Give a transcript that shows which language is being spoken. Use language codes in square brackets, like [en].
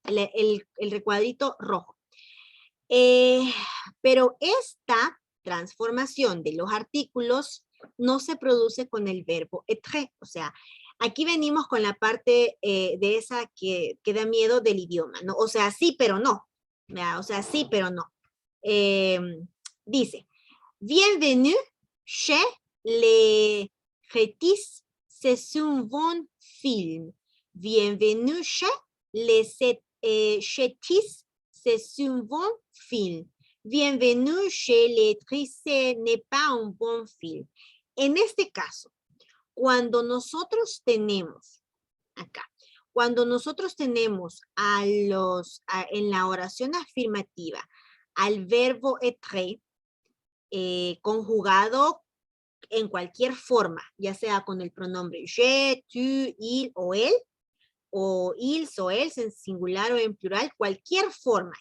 [es] El recuadrito rojo. Pero esta transformación de los artículos no se produce con el verbo être. O sea, aquí venimos con la parte de esa que da miedo del idioma, ¿no? O sea, sí, pero no. O sea, sí, pero no. [fr] Dice, bienvenue chez les Crétis, c'est un bon film. Bienvenue chez les Crétis, c'est un bon film. Bienvenue chez les Crétis, n'est pas un bon film. [es] En este caso, cuando nosotros tenemos, acá, cuando nosotros tenemos en la oración afirmativa al verbo être, conjugado en cualquier forma, ya sea con el pronombre je, tu, il o él, o ils o els en singular o en plural, cualquier forma.